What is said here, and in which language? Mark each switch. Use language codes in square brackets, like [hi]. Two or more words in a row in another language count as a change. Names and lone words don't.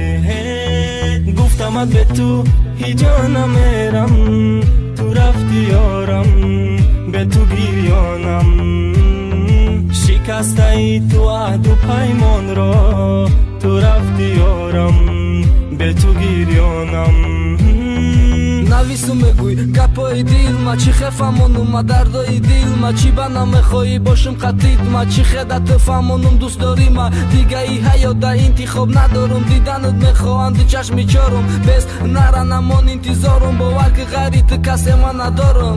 [fa] گفتمت به تو هیجا نمیرم، تو رفتی یارم، به تو گریانم. شکسته ای تو عهد و پیمان را، تو رفتی یارم، به تو گریانم. [tg] навису мегӯй гапҳои дилма, чӣ хефамонума дардои дилма, чӣ ба намехоҳӣ бошум қатидма, чӣ хеда ту фаҳмонум дӯст дорима. дигаи ҳаёта интихоб надорум, диданут мехоҳам ду чашми чорум, бес нара намон интизорум, бовар ки ғайри ту касе ман надорум.